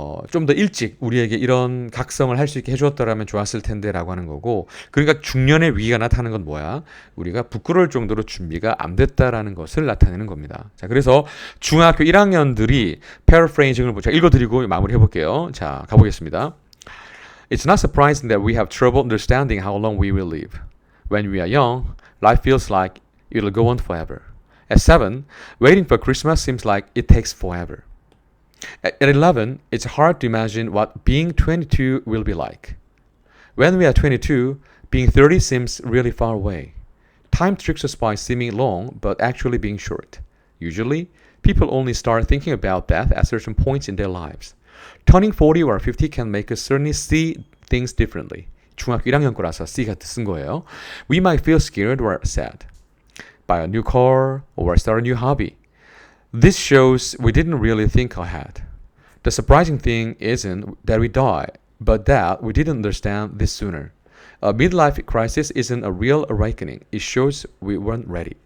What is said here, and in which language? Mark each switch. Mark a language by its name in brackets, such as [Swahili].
[Korean] 좀 더 일찍 우리에게 이런 각성을 할 수 있게 해주었더라면 좋았을 텐데라고 하는 거고, 그러니까 중년의 위기가 나타나는 건 뭐야? 우리가 부끄러울 정도로 준비가 안 됐다라는 것을 나타내는 겁니다. 자, 그래서 중학교 1학년들이 paraphrasing을 제가 읽어드리고 마무리해 볼게요. 자, 가보겠습니다. [English] It's not surprising that we have trouble understanding how long we will live. When we are young, life feels like it'll go on forever. At 7, waiting for Christmas seems like it takes forever. At 11, it's hard to imagine what being 22 will be like. When we are 22, being 30 seems really far away. Time tricks us by seeming long but actually being short. Usually, people only start thinking about death at certain points in their lives. Turning 40 or 50 can make us certainly see things differently. [Korean] 중학교 1학년 거라서 C가 쓴 거예요. [English] We might feel scared or sad. Buy a new car or start a new hobby. This shows we didn't really think ahead. The surprising thing isn't that we die, but that we didn't understand this sooner. A midlife crisis isn't a real awakening. It shows we weren't ready.